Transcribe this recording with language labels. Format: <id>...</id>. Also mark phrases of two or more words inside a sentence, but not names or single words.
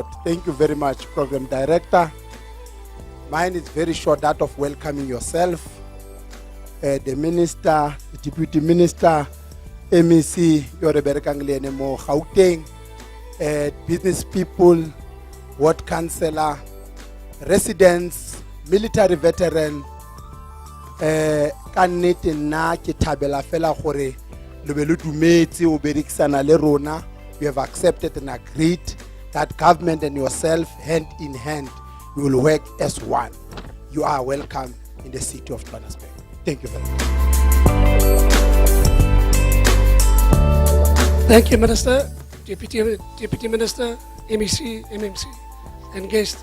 <en>Thank you very much, Program Director. Mine is very short, that of welcoming yourself, the Minister, the Deputy Minister,</en> <st>MEC, Yoreberekanglene Mo Gauteng,</st> <en>business people, ward councillor, residents, military veteran.</en> <st>Ka nnete nna ke thabela fela gore le be le dumetse o berekisana le rona.</st> <en>You have accepted and agreed that government and yourself, hand in hand, you will work as one. You are welcome in the city of Johannesburg. Thank you very much. Thank you, Minister, Deputy Minister, MEC, MMC, and guests.</en>